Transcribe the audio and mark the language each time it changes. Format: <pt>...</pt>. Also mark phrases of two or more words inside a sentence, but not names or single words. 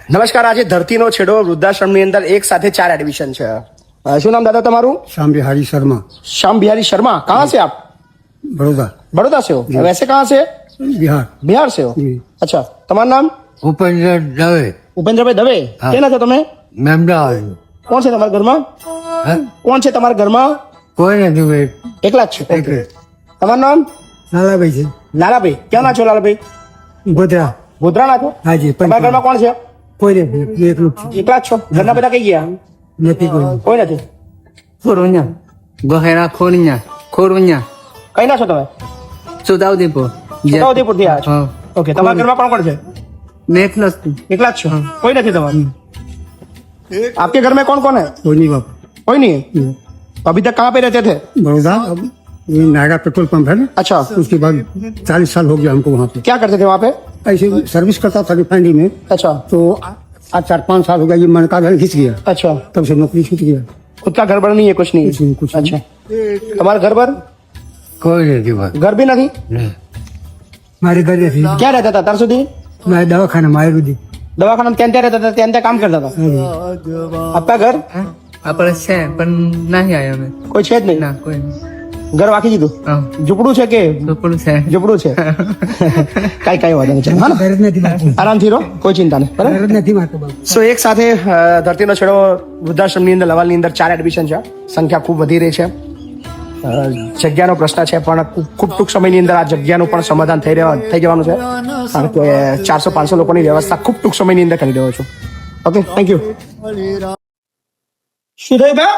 <gu>નમસ્કાર, આજે ધરતીનો છેડો વૃદ્ધાશ્રમની અંદર એક સાથે 4 એડમિશન છે। શું નામ दादा તમારું?</gu> <hi>श्याम बिहारी शर्मा, श्याम बिहारी शर्मा। कहाँ से आप? बड़ौदा, बड़ौदा से हो? वैसे कहाँ से? बिहार। बिहार से हो? जी। अच्छा,</hi> <gu>તમારું નામ? उपेंद्र दवे, ઉપેન્દ્રભાઈ દવે। હા। કેના છો તમે? मेमदावाद। કોણ છે તમારા ઘરમાં?</gu> <hi>हाँ?</hi> <gu>કોણ છે તમારા ઘરમાં?</gu> <hi>कोई नहीं भाई,</hi> <gu>એકલા જ છો?</gu> <hi>एक</hi> <gu>તમારું નામ? नाला भाई जी, લાલાભાઈ। ક્યાંના છો લાલાભાઈ? गोदरा। ગોધરાના છો?</gu> <hi>हाँ जी,</hi> <gu>તમારા ઘરમાં કોણ છે?</gu> <hi>कोई नहीं, एक लोग</hi> <gu>એકલા જ છો? ઘરના બધા કઈ ગયા?</gu> <hi>नहीं कोई।</hi> <gu>કોઈ નથી। Korunya, Gohera Korunya, Korunya, કઈ ના છો તમે? Sudaudipur. છોટાઉદેપુરથી આવ્યા છો? હા. ઓકે, તમારા ઘરમાં કોણ કોણ છે? Necklace. એકલા જ છો? કોઈ નથી તમારું?</gu> <hi>आपके घर में कौन कौन है? कोई नहीं बाप। कोई नहीं है? तो अभी तक कहाँ पे रहते थे? बड़ौदा, अब ये नायरा पेट्रोल पंप है ना, अच्छा, उसके बाद 40 साल हो गया हमको वहाँ पे। क्या करते थे वहाँ पे? ऐसे सर्विस करता था रिफाइनरी में, अच्छा तो आज 4-5 साल हो गया, ये मन का घर घिस गया, अच्छा, तब से नौकरी छूट गया। खुद का घर बर नहीं है? कुछ नहीं कुछ नहीं, है? कुछ नहीं। अच्छा, तुम्हारा घर पर कोई नहीं बात। घर भी नहीं? मारे घर रहती, क्या रहता था तर સુધી? मैं दवाखाना में आयुर्वेदिक।</hi> <gu>દવાખાના ત્યાં ત્યાં રહેતા હતા, ત્યાં ત્યાં કામ કરતા હતા?</gu> <hi>आपका घर</hi> <gu>આપણે છે પણ નહીં આવ્યા અમે કોઈ છે જ નહીં? ના કોઈ નહીં. ઘર વાકી દીધું? હા, ઝૂંપડું છે કે? ઝૂંપડું છે. ઝૂંપડું છે? કઈ વાંધો નહીં, ચાલો, હા ને?</gu> <hi>दर्द नहीं मारता,</hi> <gu>આરામથી રહો, કોઈ ચિંતા નહીં, બરાબર?</gu> <hi>दर्द नहीं मारता बाप।</hi> <gu>સો એક સાથે ધરતીનો છેડો વૃદ્ધાશ્રમની અંદર લવાલની અંદર 4 એડમિશન છે। સંખ્યા ખૂબ વધી રહી છે। જગ્યાનો પ્રશ્ન છે, પણ ખૂબ ટૂંક સમયની અંદર આ જગ્યાનું પણ સમાધાન થઈ જવાનું છે, કારણ કે 400-500 લોકોની વ્યવસ્થા ખૂબ ટૂંક સમયની અંદર કરી રહ્યો છું।</gu> <en>okay, thank you.</en> <gu>શું થયું બા?</gu>